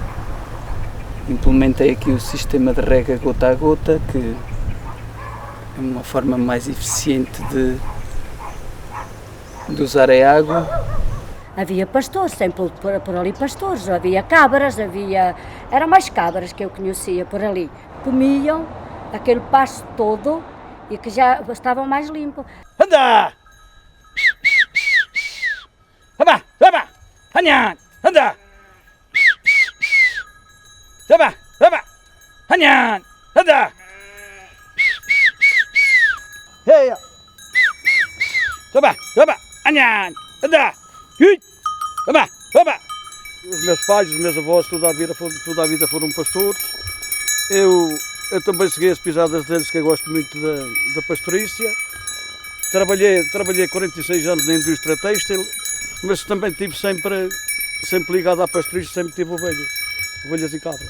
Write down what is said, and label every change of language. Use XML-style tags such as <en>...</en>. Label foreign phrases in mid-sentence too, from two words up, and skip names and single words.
<pt>Implementei aqui o sistema de rega gota a gota, que é uma forma mais eficiente de usar a água. Havia pastores, sempre por ali pastores, havia cabras, era mais cabras que eu conhecia por ali. Comiam aquele pasto todo e que já estava mais limpo. Anda! Aba, aba, hanyan, anda! Aba, aba, hanyan, anda! Hey! Aba, aba, hanyan, anda! Aba, aba! Os meus pais, os meus avós, toda a vida foram pastores. Eu também segui as pisadas deles, que eu gosto muito da pastorícia. Trabalhei 46 anos na indústria têxtil, mas também estive sempre ligado à pastorícia, sempre tive ovelhas e cabras.</pt>